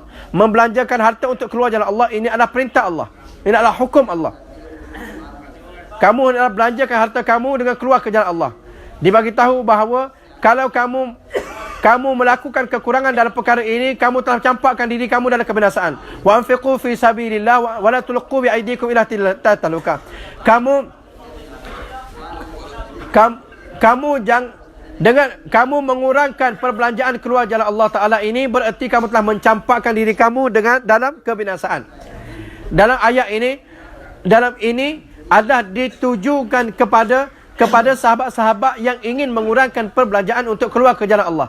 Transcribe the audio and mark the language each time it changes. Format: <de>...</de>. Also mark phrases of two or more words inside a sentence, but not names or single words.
<ms>Membelanjakan harta untuk keluar jalan Allah ini adalah perintah Allah. Ini adalah hukum Allah. Kamu adalah belanjakan harta kamu dengan keluar ke jalan Allah. Dibagi tahu bahawa kalau kamu melakukan kekurangan dalam perkara ini, kamu telah campakkan diri kamu dalam kebinasaan.</ms> <ar>وأنفقوا في سبيل الله ولا تلقوا بأيديكم إلى التهلكة.</ar> <ms>Dengan kamu mengurangkan perbelanjaan keluar jalan Allah Ta'ala ini, bererti kamu telah mencampakkan diri kamu dalam kebinasaan. Dalam ayat ini, adalah ditujukan kepada sahabat-sahabat yang ingin mengurangkan perbelanjaan untuk keluar ke jalan Allah.</ms>